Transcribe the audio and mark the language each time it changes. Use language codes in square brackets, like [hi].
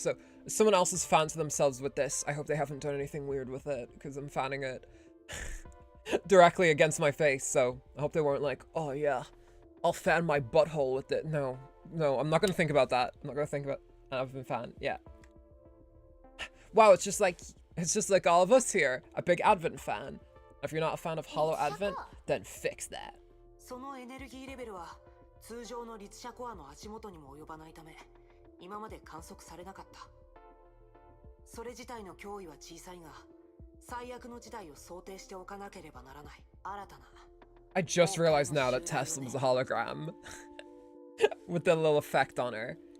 [en] So if someone else has fancied themselves with this, I hope they haven't done anything weird with it, because I'm fanning it directly against my face, so I hope they weren't like, oh yeah, I'll fan my butthole with it. No, I'm not gonna think about that. I'm not gonna think about I've been fan, yeah. Wow, it's just like all of us here, a big Advent fan. If you're not a fan of Hollow Advent, then fix that. [ja] そのエネルギーレベルは通常の律者コアの足元にも及ばないため、今まで観測されなかった。それ自体の脅威は小さいが、最悪の事態を想定しておかなければならない。新たな。 [en] I just realized now that Tesla was a hologram with the little effect on her.